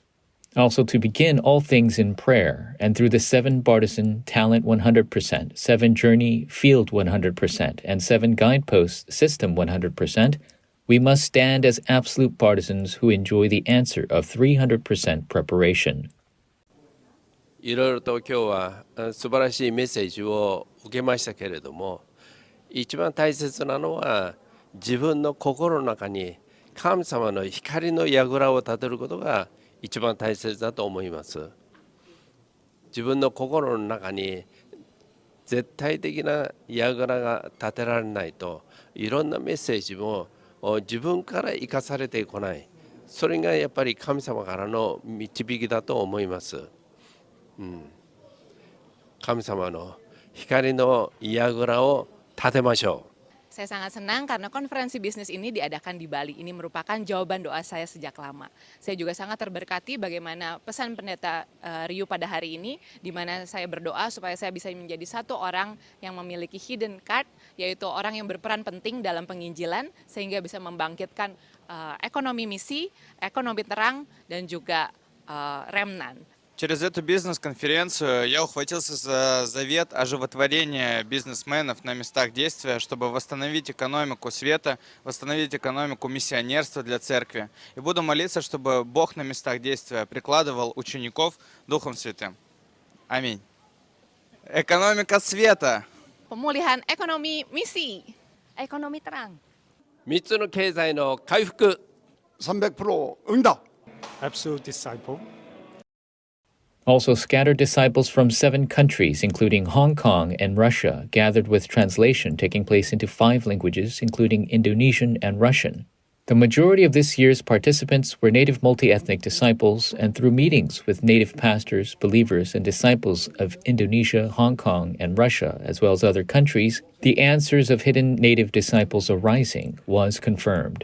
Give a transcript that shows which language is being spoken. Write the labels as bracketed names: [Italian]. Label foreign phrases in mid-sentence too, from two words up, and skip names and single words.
[English] Also to begin all things in prayer, and through the 7 Bartisan Talent 100%, 7 Journey Field 100%, and 7 Guideposts System 100%, we must stand as absolute partisans who enjoy the answer of 300% preparation. [Japanese] いろいろと今日は素晴らしいメッセージを受けましたけれども、一番大切なのは自分の心の中に神様の光の櫓を立てることが一番大切だと思います。自分の心の中に絶対的な櫓が立てられないと、いろんなメッセージも自分から生かされてこない。それがやっぱり神様からの導きだと思います。神様の光の櫓を立てましょう。 [Indonesian] Saya sangat senang karena konferensi bisnis ini diadakan di Bali. Ini merupakan jawaban doa saya sejak lama. Saya juga sangat terberkati bagaimana pesan pendeta Ryu pada hari ini, di mana saya berdoa supaya saya bisa menjadi satu orang yang memiliki [English] hidden card, [Indonesian] yaitu orang yang berperan penting dalam penginjilan, sehingga bisa membangkitkan ekonomi misi, ekonomi terang, dan juga remnant. [Russian] Через эту бизнес-конференцию я ухватился за завет оживотворения бизнесменов на местах действия, чтобы восстановить экономику света, восстановить экономику миссионерства для церкви. И буду молиться, чтобы Бог на местах действия прикладывал учеников Духом Святым. Аминь. Экономика света. [Indonesian] Pemulihan ekonomi misi, ekonomi terang. [Japanese] 3 つの経済の回復。 [Korean] 300% 응답. [English] Absolute disciple. Also scattered disciples from 7 countries, including Hong Kong and Russia, gathered with translation taking place into 5 languages, including Indonesian and Russian. The majority of this year's participants were native multi-ethnic disciples, and through meetings with native pastors, believers, and disciples of Indonesia, Hong Kong, and Russia, as well as other countries, the answers of hidden native disciples arising was confirmed.